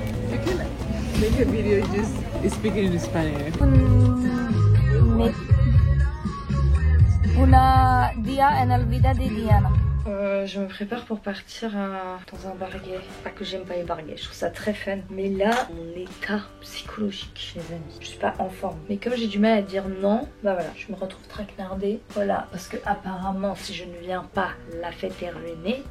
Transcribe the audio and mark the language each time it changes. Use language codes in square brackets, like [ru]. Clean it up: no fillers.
[en] You can make a video just speaking in Spanish. [es] Una día en el vida de Diana. [fr] Je me prépare pour partir dans un barguet. Pas que j'aime pas les barguets, je trouve ça très fun. Mais là, mon état psychologique, les amis, je suis pas en forme. Mais comme j'ai du mal à dire non, bah voilà, je me retrouve traquenardée. Voilà, parce que apparemment, si je ne viens pas, la fête est ruinée.